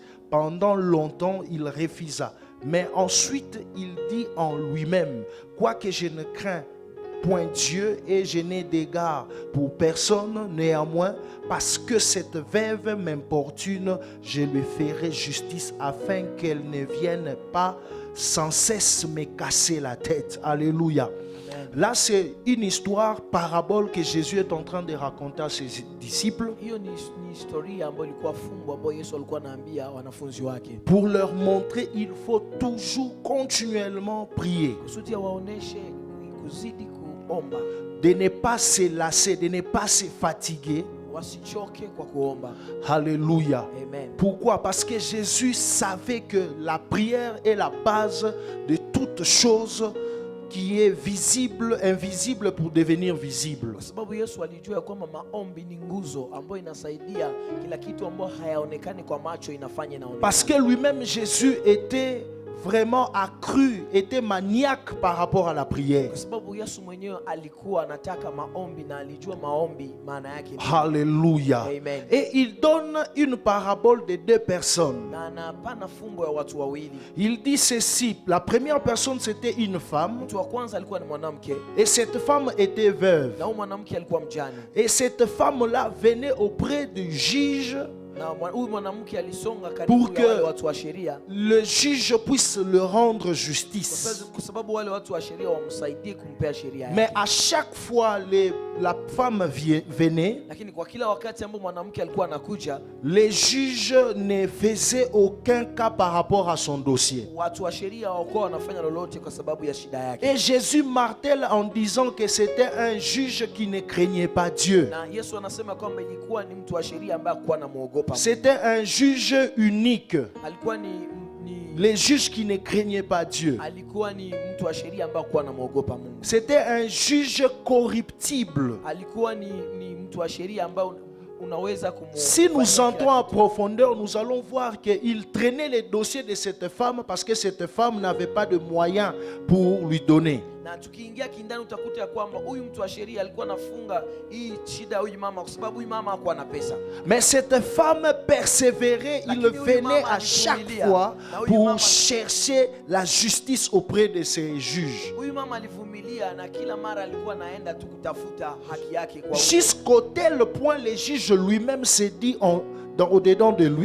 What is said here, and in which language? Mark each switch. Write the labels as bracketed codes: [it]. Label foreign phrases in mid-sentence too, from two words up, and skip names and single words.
[fr] Pendant longtemps, il refusa. Mais ensuite, il dit en lui-même, quoique je ne crains point Dieu et je n'ai d'égard pour personne, néanmoins, parce que cette veuve m'importune, je lui ferai justice afin qu'elle ne vienne pas sans cesse me casser la tête. Alléluia. Là, c'est une histoire, parabole que Jésus est en train de raconter à ses disciples [sw] Hiyo ni historia ambayo ilikuwa fumbo ambayo Yesu alikuwa anaambia wanafunzi wake [fr] pour leur montrer il faut toujours continuellement prier, [sw] kusudi waoneshe kuzidi kuomba, [fr] de ne pas se lasser, de ne pas se fatiguer. [sw] wasichoke kwa kuomba. [fr] Alléluia. Amen. Pourquoi? Parce que Jésus savait que la prière est la base de toute chose qui est visible, invisible pour devenir visible. [sw] Kwa sababu Yesu alijua ya kwamba maombi ni nguzo ambayo inasaidia kila kitu ambayo hayaonekani kwa macho inafanya inaonekana. [fr] Parce que lui-même Jésus était vraiment accru, était maniaque par rapport à la prière. [sw] Kwa sababu Yesu mwenyewe alikuwa anataka maombi na alijua maombi maana yake ni. [fr] Alléluia. Amen. Et il donne une parabole de deux personnes. [sw] Na anapana fumbo ya watu wawili. [fr] Il dit ceci, la première personne c'était une femme [sw] Mtu wa kwanza alikuwa ni mwanamke [fr] et cette femme était veuve. [sw] na huyu mwanamke alikuwa mjane. [fr] Et cette femme-là venait auprès du juge [sw] Na huyu mwanamke alisonga [fr] Pour [sw] karibu [fr] que [sw] ya wale watu wa sheria [fr] le juge puisse le rendre justice. [sw] kwa sababu wale watu wa sheria wamsaidie kumpea sheria yake. [fr] Mais à chaque fois la femme venait, [sw] Lakini kwa kila wakati ambapo mwanamke alikuwa anakuja, [fr] les juges ne faisaient aucun cas par rapport à son dossier. [sw] watu wa sheria hawakuwa wanafanya lolote kwa sababu ya shida yake. [fr] Et Jésus martèle en disant que c'était un juge qui ne craignait pas Dieu. [sw] Na Yesu anasema kwamba ilikuwa ni mtu wa sheria ambaye hakuwa anamuogopa Mungu. [fr] C'était un juge unique. [sw] Alikuwa ni [fr] Les juges qui ne craignaient pas Dieu. [sw] alikuwa ni mtu wa sheria ambaye hakuwa anamuogopa Mungu. [fr] C'était un juge corruptible. [sw] Alikuwa ni mtu wa sheria ambaye unaweza [fr] Si nous entrons en profondeur, nous allons voir qu'il traînait les dossiers de cette femme parce que cette femme n'avait pas de moyens pour lui donner. [sw] na tukiingia kindani utakuta ya kwamba huyu mtu wa sheria alikuwa anafunga hii shida huyu mama kwa sababu huyu mama hakuwa na pesa. [fr] Mais cette femme persévérait, il venait à chaque fois pour chercher la justice auprès de ses juges. [sw] Huyu mama alivumilia na kila mara alikuwa anaenda tu kutafuta haki yake kwa [fr] Jusqu'au tel point, le juge lui-même s'est dit au-dedans de lui,